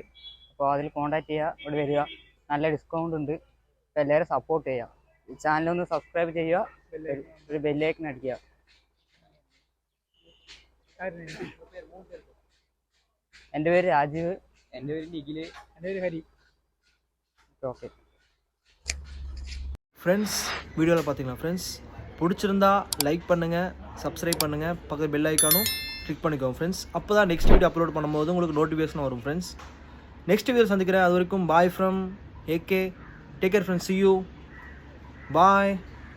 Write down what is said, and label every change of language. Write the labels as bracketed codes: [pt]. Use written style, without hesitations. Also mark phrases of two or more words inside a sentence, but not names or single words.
[ml] അപ്പോൾ അതിൽ കോൺടാക്റ്റ് ചെയ്യുക, ഇവിടെ വരിക. നല്ല ഡിസ്കൗണ്ട് ഉണ്ട്. അപ്പോൾ എല്ലാവരും സപ്പോർട്ട് ചെയ്യുക. ഈ ചാനലൊന്ന് സബ്സ്ക്രൈബ് ചെയ്യുക, ഒരു ബെല്ലൈക്കൺ അടിക്കുക. എൻ്റെ പേര് രാജീവ്. എൻ്റെ പേര് നിഖിൽ. എൻ്റെ പേര് ഹരി. [ta] ஓகே ஃப்ரெண்ட்ஸ், வீடியோவில் பார்த்தீங்களா ஃப்ரெண்ட்ஸ், பிடிச்சிருந்தா லைக் பண்ணுங்கள், சப்ஸ்கிரைப் பண்ணுங்கள், பக்கத்து [en] bell iconum [ta] கிளிக் பண்ணிக்கோங்க ஃப்ரெண்ட்ஸ். அப்போ தான் [en] next video upload [ta] பண்ணும்போது உங்களுக்கு நோட்டிஃபிகேஷன் வரும் ஃப்ரெண்ட்ஸ். [en] next video [ta] சந்திக்கிறேன். அது வரைக்கும் [en] bye from [ta] AK. [en] take care friends. see you. பாய்.